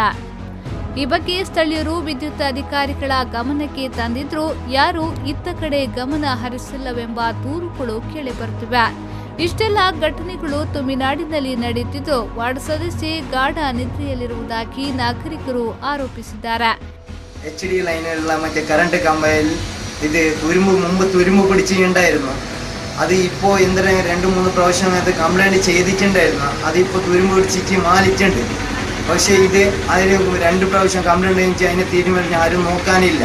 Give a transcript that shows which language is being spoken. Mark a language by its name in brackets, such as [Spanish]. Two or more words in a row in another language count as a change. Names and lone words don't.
[Kannada] ಈ ಬಗ್ಗೆ ಸ್ಥಳೀಯರು ವಿದ್ಯುತ್ ಅಧಿಕಾರಿಗಳ ಗಮನಕ್ಕೆ ತಂದಿದ್ರೂ ಯಾರೂ ಇತ್ತ ಕಡೆ ಗಮನ ಹರಿಸಿಲ್ಲವೆಂಬ ದೂರುಗಳು ಕೇಳಿಬರುತ್ತಿವೆ. ಇಷ್ಟೆಲ್ಲ ಘಟನೆಗಳು ತಮಿಳುನಾಡಿನಲ್ಲಿ ನಡೆಯುತ್ತಿದ್ದು ವಾರ್ಡ್ ಸದಸ್ಯೆ ಗಾಢ ನಿದ್ರೆಯಲ್ಲಿರುವುದಾಗಿ ನಾಗರಿಕರು ಆರೋಪಿಸಿದ್ದಾರೆ. [Malayalam] HD ലൈനിലുള്ള മറ്റേ കറണ്ട് കമ്പയിൽ ഇത് തുരുമ്പ് പിടിച്ചിട്ടുണ്ടായിരുന്നു. അത് ഇപ്പോൾ എന്തെങ്കിലും 2-3 പ്രാവശ്യം അത് കംപ്ലൈൻറ്റ് ചെയ്തിട്ടുണ്ടായിരുന്നു. അതിപ്പോൾ തുരുമ്പ് പിടിച്ചിട്ട് മാലിട്ടുണ്ട്. പക്ഷേ ഇത് അതിന് 2 പ്രാവശ്യം കംപ്ലൈൻറ്റ് കഴിഞ്ഞ് അതിനെ തീരുമാനിച്ച് ആരും നോക്കാനില്ല.